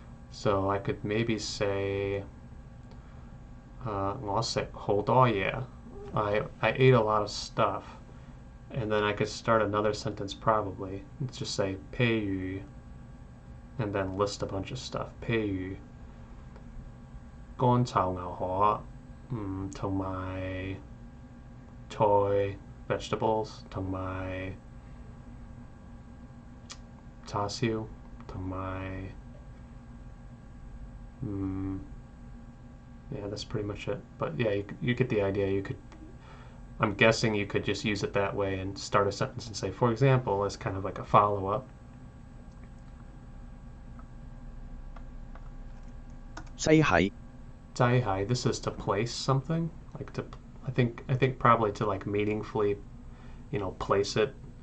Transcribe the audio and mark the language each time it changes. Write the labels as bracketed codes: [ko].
[en] So I could maybe say, [yue] 我食好多嘢. [en] I ate a lot of stuff. And then I could start another sentence probably. Let's just say 譬如, and then list a bunch of stuff. [yue] 譬如乾炒牛河, 同埋菜 [en] vegetables, [yue] 同埋叉燒, 同埋 [en] yeah, that's pretty much it. But yeah, you get the idea. I'm guessing you could just use it that way and start a sentence and say, for example, as kind of like a follow-up. [yue] 擠喺 [en] Zai hai, this is to place something, like to. I think probably to like meaningfully, place it.